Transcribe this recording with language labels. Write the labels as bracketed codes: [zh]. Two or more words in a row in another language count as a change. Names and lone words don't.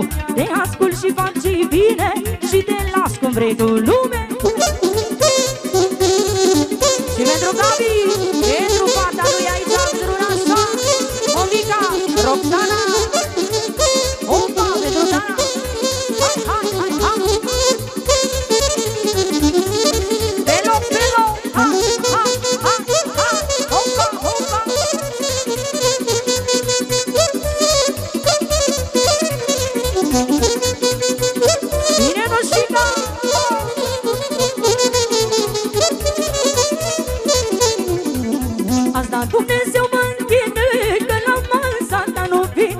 [ro] Te ascult și fac ce-i bine și te las cum vrei tu, lume. Și pentru Gabi, pentru fata lui aici, Zrunașa, Monica, Roxana, opa, pentru Dana. Hai, hai, hai, hai. Pelo, pelo, ha, ha, ha, ha, opa, opa. Bine, Roșica. Azi dat Dumnezeu mă închide, că la masa ta nu vin.